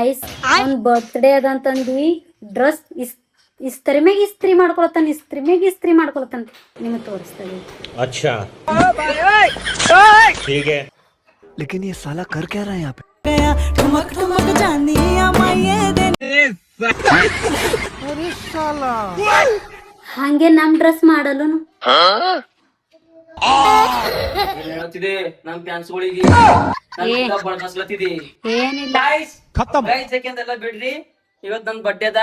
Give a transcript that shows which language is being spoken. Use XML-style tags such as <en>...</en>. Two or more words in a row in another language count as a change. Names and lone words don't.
<kn>ಗೈಸ್ ಅವ್ನ್ ಬರ್ತ್ಡೇ ಅದಂತಂದು ಡ್ರೆಸ್ ಇಸ್ತ್ರಿ ಮ್ಯಾಗ ಇಸ್ತ್ರಿ ಮಾಡ್ಕೊಳತಾನ ನಿಮಗೆ ತೋರಿಸ್ತಾನೆ.</kn> <hi>अच्छा ठीक है लेकिन ये साला कर क्या रहा है यहाँ पे?</hi> <pa>ठुमक ठुमक जानिया माये दे</pa> <kn>ಹಂಗೆ ನಮ್ ಡ್ರೆಸ್ ಮಾಡಲು ಹೇಳ್ತಿದೆ ನಮ್ ಫ್ಯಾನ್ಸ್ಗಳಿಗೆ ಏನಿಲ್ಲ. ಯಾಕೆಂದೆಲ್ಲ ಬಿಡ್ರಿ. ಇವತ್ ನನ್ ಬರ್ಡೇ ಅದ.</kn>